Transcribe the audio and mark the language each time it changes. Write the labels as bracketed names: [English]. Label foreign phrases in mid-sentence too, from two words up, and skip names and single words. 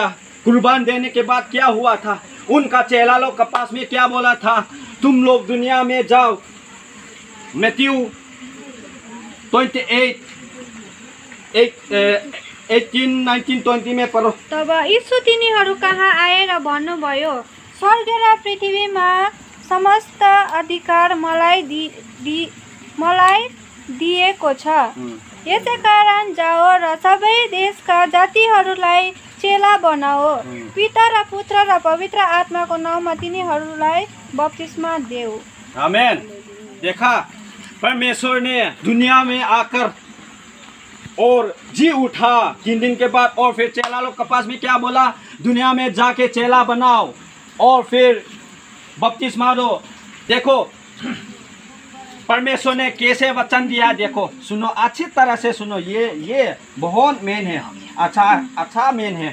[Hindi] कुर्बान देने के बाद क्या हुआ था, उनका चेला लोग के पास में क्या बोला था, तुम लोग दुनिया में जाओ। मैथ्यू 18:19-20 में पढ़ो। [Nepali] तब यीशु तिनीहरू कहाँ आएर भन्नुभयो, स्वर्ग र पृथ्वीमा समस्त अधिकार मलाई दिएको छ। यसै कारण जाओ र सबै देशका जातिहरूलाई चेला बनाओ, पिता र पुत्र र पवित्र आत्माको नाममा तिनीहरूलाई बप्तिस्मा देऊ। आमेन। [Hindi] देखा परमेश्वर ने दुनिया में आकर और जी उठा 3 दिन के बाद, और फिर चेला लोग के पास में क्या बोला, दुनिया में जाके चेला बनाओ और फिर बपतिस्मा दो। देखो परमेश्वर ने कैसे वचन दिया, देखो सुनो अच्छी तरह से सुनो, ये बहुत मेन है, अच्छा मेन है।